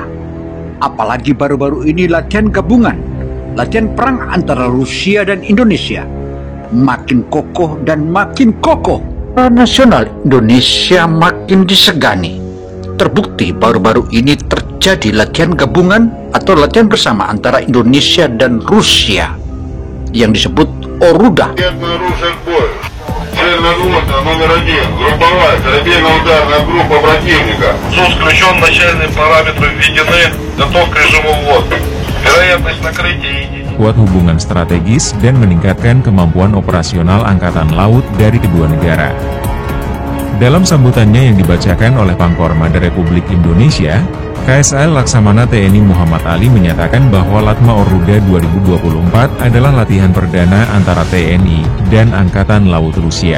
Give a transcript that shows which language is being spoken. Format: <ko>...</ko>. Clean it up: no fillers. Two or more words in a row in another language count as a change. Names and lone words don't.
<id>Apalagi baru-baru ini latihan gabungan, latihan perang antara Rusia dan Indonesia makin kokoh dan makin kokoh. Tentara Nasional Indonesia makin disegani. Terbukti baru-baru ini terjadi latihan gabungan atau latihan bersama antara Indonesia dan Rusia yang disebut Oruda.</id> <ru>Номер 1. Групповая корабельно-ударная группа противника. СУС включен, начальные параметры введены, готов к режиму ввода. Вероятность накрытия</ru> <id>kuat hubungan strategis dan meningkatkan kemampuan operasional Angkatan Laut dari kedua negara. Dalam sambutannya yang dibacakan oleh Pangkormada Republik Indonesia, KSAL Laksamana TNI Muhammad Ali menyatakan bahwa Latma Oruda 2024 adalah latihan perdana antara TNI dan Angkatan Laut Rusia.</id>